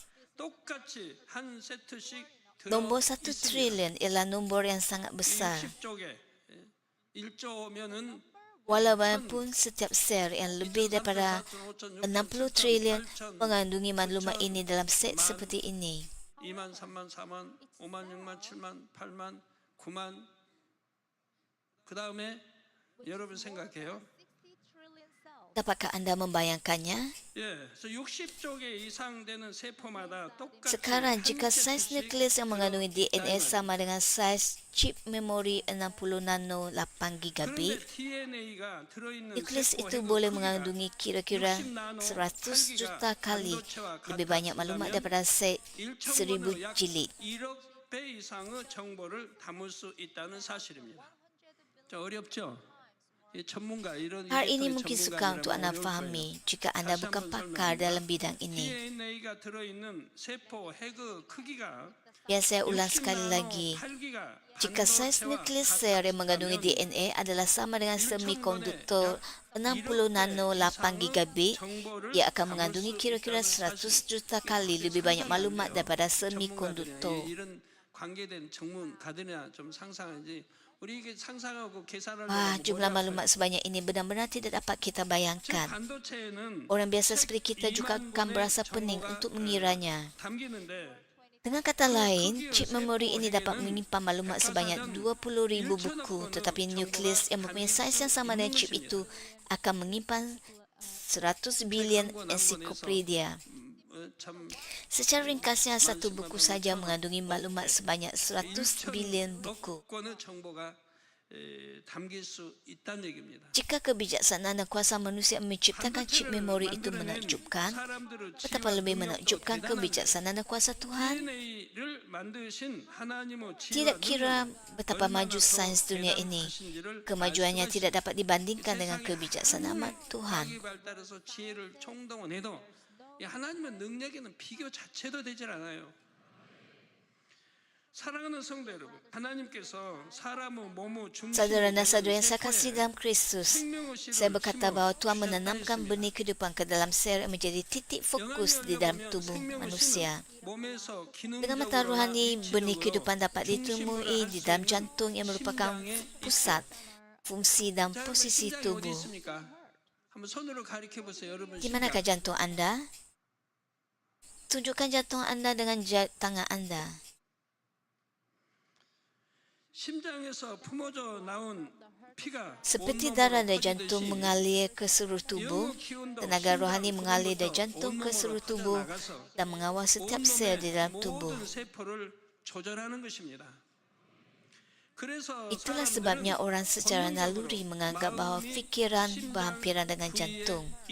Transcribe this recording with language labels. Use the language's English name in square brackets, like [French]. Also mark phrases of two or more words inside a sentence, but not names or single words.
[Malay] Nombor 1 trilion ialah nombor yang sangat besar. Walaupun setiap sel yang lebih daripada 60 trilion mengandungi maklumat ini dalam set seperti ini. [Korean] 2만, 3만, 4만, 5만, 6만, 7만, 8만, 9만. 그 다음에 여러분 생각해요. [Malay] Dapatkah anda membayangkannya? [Korean] 예, 그래서 60조 개 이상 되는 세포마다 똑같이 [Malay] Sekarang, jika saiz nukleus yang mengandungi DNA sama dengan saiz chip memori 60 nano 8 gigabit, [Korean] DNA가 들어있는 [Malay] nukleus [Korean] 세포 [Malay] itu [Korean] 핵의 [Malay] boleh [Korean] 크기가 [Malay] mengandungi kira-kira 100 juta kali lebih banyak maklumat daripada set 1000 jilid. [Korean] 1억 배 이상의 정보를 담을 수 있다는 사실입니다. 자, 어렵죠? 이 전문가 이런 [Malay] Hal ini mungkin sukar untuk anda fahami jika anda bukan pakar dalam bidang ini. [Korean] DNA가 들어있는 세포 핵의 크기가 [Malay] Biar saya ulang sekali lagi. Jika saiz nukleus sel yang mengandungi DNA adalah sama dengan semikonduktor 60 nano 8 gigabit, ia akan mengandungi kira-kira 100 juta kali lebih banyak maklumat daripada semikonduktor. [Korean] 이런 관계된 전문가들이나 좀 상상하지. 우리 이게 상상하고 계산하려고 [Malay] Wah, jumlah maklumat sebanyak ini benar-benar tidak dapat kita bayangkan. [Korean] 반도체에는 [Malay] Orang biasa seperti kita juga akan berasa pening untuk mengiranya. [Korean] 담기는데 [Malay] Dengan kata lain, chip memori ini dapat menyimpan maklumat sebanyak 20,000 buku, tetapi nukleus yang mempunyai saiz yang sama dengan chip itu akan menyimpan 100 bilion ensiklopedia. [Korean] 참 [Malay] Secara ringkasnya, satu buku saja mengandungi maklumat sebanyak 100 bilion buku. [Korean] 건의 정보가 담길 수 있다는 얘기입니다. [Malay] Jika kebijaksanaan dan kuasa manusia menciptakan chip memori itu menakjubkan, betapa lebih menakjubkan kebijaksanaan dan kuasa Tuhan? [Korean] DNA를 만드신 하나님의 [Malay] Tidak kira betapa maju sains dunia ini, kemajuannya tidak dapat dibandingkan dengan kebijaksanaan Tuhan. [Korean] 발달해서 지혜를 총동원해도 이 하나님의 능력에는 비교 자체도 되질 않아요. 사랑하는 성도 여러분, 하나님께서 사람의 몸의 중심에 [Malay] Saudara dan saudara yang saya kasih dalam Kristus, saya berkata bahawa Tuhan menanamkan benih kehidupan ke dalam sel yang menjadi titik fokus di dalam tubuh manusia. Dengan mata rohani, benih kehidupan dapat ditemui di dalam jantung yang merupakan pusat fungsi dan posisi tubuh. Di manakah jantung anda? Tunjukkan jantung anda dengan tangan anda. [Korean] 심장에서 품어져 나온 피가 [Malay] Seperti darah dari jantung mengalir ke seluruh tubuh, tenaga rohani mengalir dari jantung ke seluruh tubuh dan mengawal setiap sel di dalam tubuh. Itulah sebabnya orang secara naluri menganggap bahawa fikiran berhampiran dengan jantung.